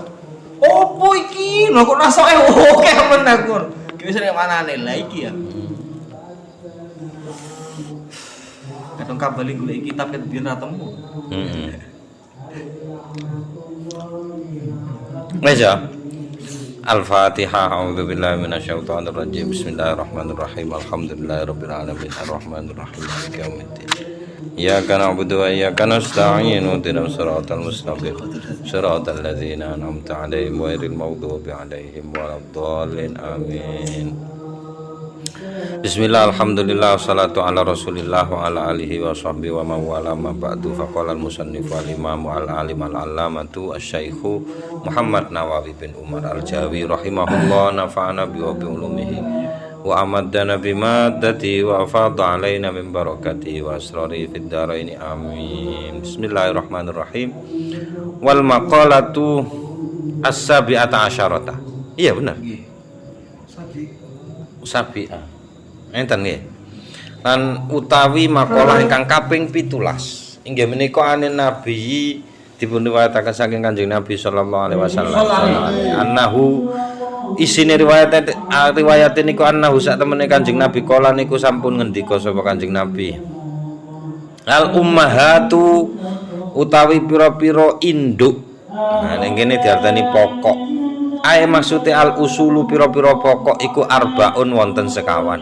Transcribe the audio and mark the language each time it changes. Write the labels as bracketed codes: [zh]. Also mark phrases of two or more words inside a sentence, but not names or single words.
[jv] Opo iki? Lho kok nasoke oke men aku. Ki wis nek manane lah iki ya. Kadang kabali golek kitab ket biyen ra temu. Wes ya. Al-Fatihah. [ar] أعوذ بالله من الشيطان الرجيم. بسم الله الرحمن الرحيم. الحمد لله رب العالمين. الرحمن الرحيم. مالك يوم الدين. إياك نعبد وإياك نستعين. اهدنا الصراط المستقيم. صراط الذين أنعمت عليهم غير المغضوب عليهم ولا الضالين. آمين. بسم الله، الحمد لله، والصلاة على رسول الله وعلى آله وصحبه وموالاه أما بعد. فقال المصنف الإمام العالم العلامة الشيخ محمد نووي بن عمر الجاوي رحمه الله، نفعنا بعلومه وأمدنا بمادة وأفاض علينا من بركاته وأسرار في الدارين آمين. بسم الله الرحمن الرحيم. والمقالة السابعة عشرة. [id] Iya benar. Sabi'ah. [jv] Enten nggih. Lan utawi makalah ingkang kaping 17. Inggih menika [ar] عن النبي [jv] dipun riwayataken saking Kanjeng Nabi [ar] صلى الله عليه وسلم. [jv] Annahu isine riwayat niku annahu sak temene Kanjeng Nabi kala niku sampun ngendika sapa Kanjeng Nabi. [ar] الأمهات [jv] utawi pira-pira induk. Nah ning kene diartani pokok. Ae maksude [ar] الأصول [jv] pira-pira pokok iku arbaun wonten sekawan.